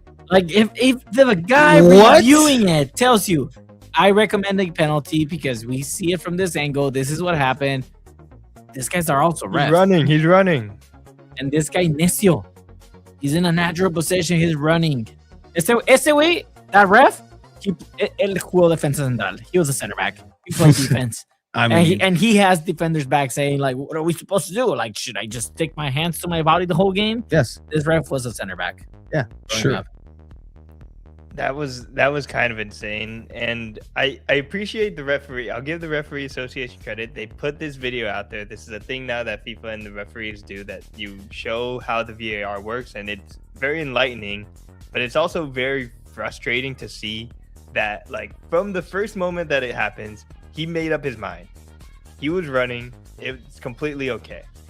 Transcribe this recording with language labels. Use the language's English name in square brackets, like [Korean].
[English] Like if the guy What? reviewing it tells you, I recommend a penalty because we see it from this angle. This is what happened. These guys are also refs. He's running. And this guy necio. He's in a natural position. He's running. [Spanish] Ese [English] way, that ref, [Spanish] él jugó defensa central. [English] He was a center back. He played defense. I mean, and he has defenders back saying, like, what are we supposed to do? Like, should I just stick my hands to my body the whole game? yes, This ref was a center back. yeah, growing sure. up. That was kind of insane, and I appreciate the referee. I'll give the referee association credit. They put this video out there. This is a thing now that FIFA and the referees do, that you show how the VAR works, and it's very enlightening, but it's also very frustrating to see that, like, from the first moment that it happens, he made up his mind. He was running. It's completely okay.